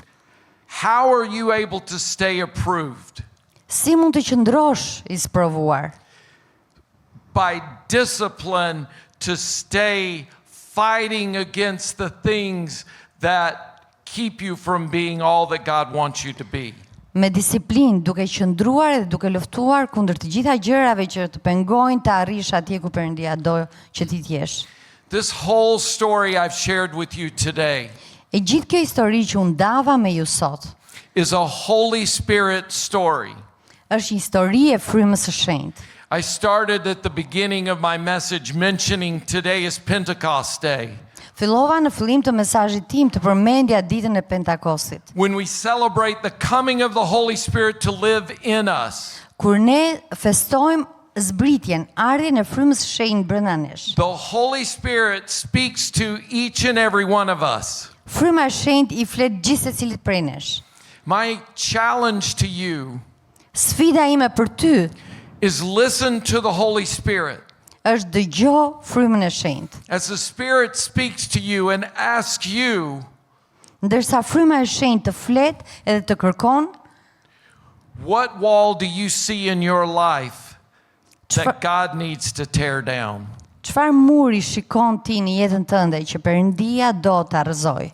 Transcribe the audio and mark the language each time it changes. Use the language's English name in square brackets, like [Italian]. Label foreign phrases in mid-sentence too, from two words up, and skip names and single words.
[English] How are you able to stay approved? [Albanian] Si mund të qëndrosh I sprovuar? [English] By discipline to stay fighting against the things that keep you from being all that God wants you to be. [Albanian] Me disiplinë, duke qëndruar dhe duke luftuar kundër të gjitha gjërave që të pengojnë të arrish atje ku Perëndia do që ti të jesh. [English] This whole story I've shared with you today [Albanian] E gjithë kjo histori që unë dava me ju sot, [English] is a Holy Spirit story. [Albanian] është histori e frymës së shenjtë. [English] I started at the beginning of my message mentioning today is Pentecost Day, [Albanian] Fillova në fillim të mesazhit tim të përmendja ditën e Pentakostit, [English] when we celebrate the coming of the Holy Spirit to live in us. [Albanian] kur ne festojmë zbritjen, ardhjen e frymës së shenjtë brenda nesh. [English] The Holy Spirit speaks to each and every one of us. [Albanian] Fryma e shenjtë I flet gjithë secilit prej nesh. [English] My challenge to you [Albanian] Sfida ime për ty [English] is listen to the Holy Spirit. [Albanian] është dëgjo frymën e shenjtë. [English] As the Spirit speaks to you and asks you, [Albanian] Ndërsa fryma e shenjtë të flet edhe të kërkon, [English] what wall do you see in your life [Albanian] Çfa- [English] that God needs to tear down? [Albanian] çfarë muri shikon ti në jetën tënde që Perëndia do ta rrëzoj?